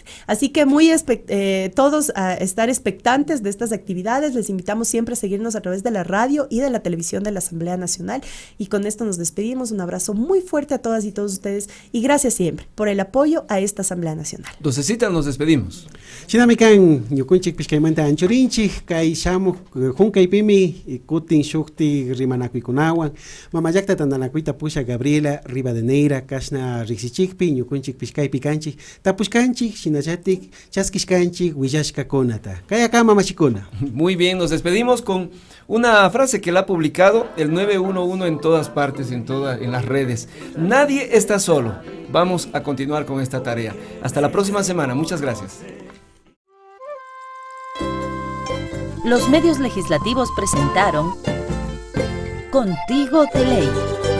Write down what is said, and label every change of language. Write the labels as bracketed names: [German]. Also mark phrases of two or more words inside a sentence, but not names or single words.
[Spanish] Así que todos a estar expectantes de estas actividades. Les invitamos siempre a seguirnos a través de la radio y de la televisión de la Asamblea Nacional. Y con esto nos despedimos. Un abrazo muy fuerte a todas y todos ustedes y gracias siempre por el apoyo a esta Asamblea Nacional. Docecita, nos despedimos. [Quechua] Chinamikan, ñukunchik pishkaymanta anchurinchik, kay shamuq hunkaypimi kutin shukti rimanakuykunawan, mamayakta tandanakuy Pusha Gabriela Rivadeneira kashna riksichikpi ñukunchik pishkaypi kanchik tapushkanchik shinallatik chaskishkanchik willashkakunata kayaka mamachikuna. [Spanish] Muy bien, nos despedimos con una frase que la ha publicado el 911 en todas partes, en las redes. Nadie está solo. Vamos a continuar con esta tarea. Hasta la próxima semana. Muchas gracias. Los medios legislativos presentaron Contigo de Ley.